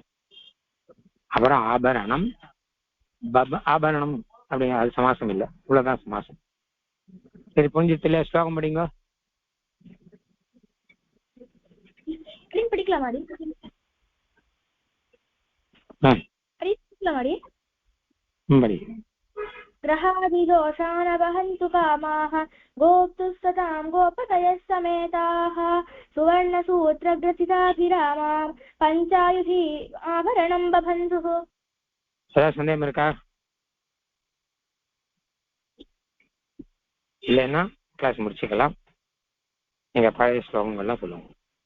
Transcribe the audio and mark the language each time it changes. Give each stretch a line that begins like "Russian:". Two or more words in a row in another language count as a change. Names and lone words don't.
Tamil: அப்புறம் ஆபரணம், ஆபரணம் அப்படிங்கிற அது சமாசம் இல்லை, இவ்வளவுதான் சமாசம். சரி, புரிஞ்சுத்துல ஸ்லோகம் படிங்க. படிக்கலாமாடி? படிக்கலாமாடி? படி.
Sanskrit: ग्रहादिदोषानवहन्तु कामाः गोप्तुः सतां गोपतयः समेताः सुवर्णसूत्रग्रथिताभिरामां पञ्चायुधि आभरणं बभन्धुः.
Tamil: ஏதாவது சந்தேகம் இருக்கா? இல்லைன்னா கிளாஸ் முடிச்சுக்கலாம். நீங்க பழைய ஸ்லோகங்கள்லாம் சொல்லுங்க.